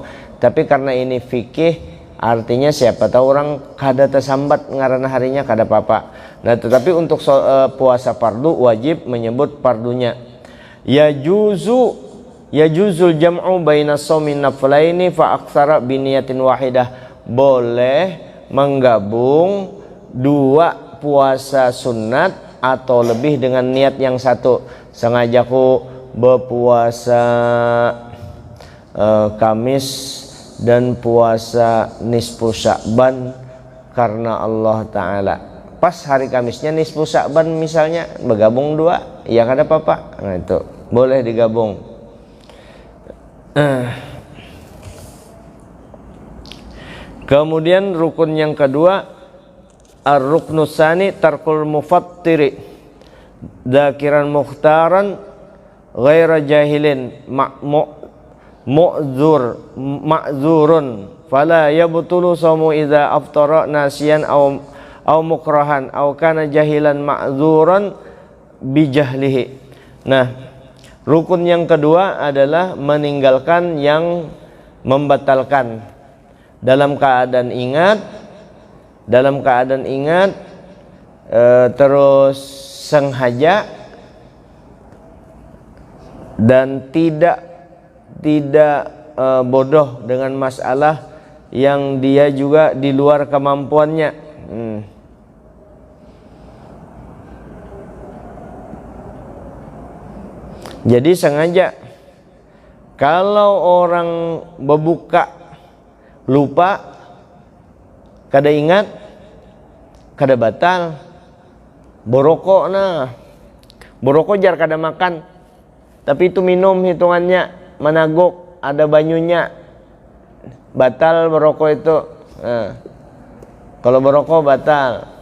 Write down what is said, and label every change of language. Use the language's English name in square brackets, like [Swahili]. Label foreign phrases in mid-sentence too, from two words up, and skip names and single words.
[Banjar] Tapi karena ini fikih, artinya siapa tahu orang kada tersambat ngarana harinya kada apa-apa. [Indonesian] Nah tetapi untuk puasa fardu wajib menyebut fardunya. [Arabic] يجوز الجمع بين صومي نفلين فأكثر بنية واحدة. [Indonesian] Boleh menggabung dua puasa sunat atau lebih dengan niat yang satu. Sengajaku berpuasa Kamis dan puasa nisfu Sya'ban karena Allah Ta'ala. [Banjar] Pas hari Kamisnya nisfu Sya'ban misalnya, bergabung dua, ya kada apa-apa. [Indonesian] Nah itu boleh digabung. Kemudian rukun yang kedua, [Arabic] الركن الثاني ترك المفطر ذاكرا مختارا غير جاهل معذور فلا يبطل الصوم إذا أفطر ناسيا أو مكرها أو كان جاهلا معذورا بجهله. [Indonesian] Nah, rukun yang kedua adalah meninggalkan yang membatalkan dalam keadaan ingat, terus sengaja dan tidak bodoh dengan masalah yang dia juga di luar kemampuannya. Jadi sengaja. Kalau orang berbuka lupa, [Banjar] kada ingat, kada batal. Borokok nah, borokok jar kada makan, tapi itu minum hitungannya, menaguk, ada banyunya, batal borokok itu. Kalau borokok batal.